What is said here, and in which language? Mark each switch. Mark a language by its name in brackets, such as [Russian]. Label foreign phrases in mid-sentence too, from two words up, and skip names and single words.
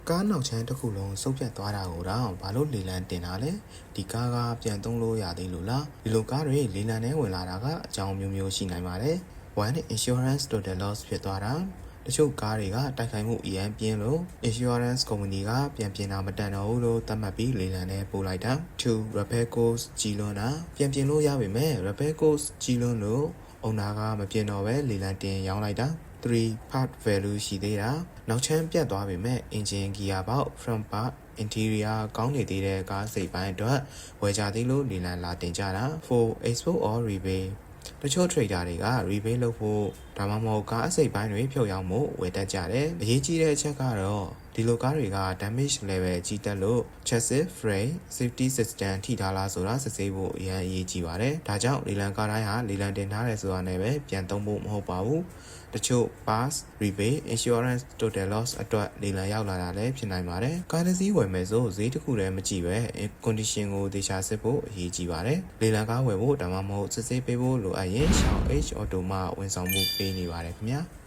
[Burmese] ကားနောက်ချမ်းတစ်ခုလုံးစုပ်ပြတ်သွားတာကိုတော့ဘာလို့လေလံတင်တာလဲဒီကားကပြန်သုံးလို့ရသေးလို့လားဒီလိုကားတွေလေလံနဲ့ဝင်လာတာကအကြောင်းမျိုးမျိုးရှိနိုင်ပါတယ် [English] one insurance total loss [Burmese] ဖြစ်သွားတာတချို့ကားတွေကတိုက်ခိုက်မှုအရန်ပြင်းလို့ [English] insurance company [Burmese] က ပြန်ပြင်တာမတန်တော့ဘူးလို့သတ်မှတ်ပြီးလေလံနဲ့ပို့လိုက်တာ [English] two repair cost [Burmese] ကြီးလွန်းတာပြန်ပြင်လို့ရပါမယ် [English] repair cost [Burmese] ကြီးလွန်းလို့အုံနာကမပြင်တော့ပဲလေလံတင်ရောင်းလိုက်တာ [English] 3 part value [Burmese] ရှိသေးတာနောက်ချ မ်းပြတ်သွားပေမဲ့ [English] engine gear box front part interior [Burmese] ကောင်းနေသေးတဲ့ကားစိတ်ပိုင်းအတွက်ဝယ်ကြသေးလို့လေလံလာတင်ကြတာ [English] 4 export or rebate [Burmese] တချို့ trader တွေက rebate လုပ်ဖို့ဒါမှမဟုတ်ကားအစိတ်ပိုင်းတွေဖြုတ်ရောင်းဖို့ဝယ်တတ်ကြတယ်အရေးကြီးတဲ့အချက်ကတော့ဒီလိုကားတွေက damage level ကြီးတက်လို့ [English] chassis frame safety system [Burmese] ထိထားလားဆိုတာစစ်ဆေးဖို့အရေးကြီးပါတယ်ဒါကြောင့်လေလံကားတိုင်းဟာလေလံတင်ထားတယ်ဆိုတာနဲ့ပဲပြန်သုံးဖို့မဟုတ်ပါဘူးတချို့ [English] pass rebate insurance total loss [Burmese] အတွက်လေလံရောက်လာတာလည်းဖြစ်နိုင်ပါတယ်ကားတစ်စီးဝယ်မယ်ဆိုဈေးတစ်ခုတည်းမကြည့်ပဲ condition ကိုသေချာစစ်ဖို့အရေးကြီးပါတယ်လေလံကားဝယ်ဖို့ဒါမှမဟုတ်စစ်ဆေးပေးဖို့လိုအပ်ရင် Shao H Auto မှဝန်ဆောင်မှုပေးနေပါတယ်ခင်ဗျာ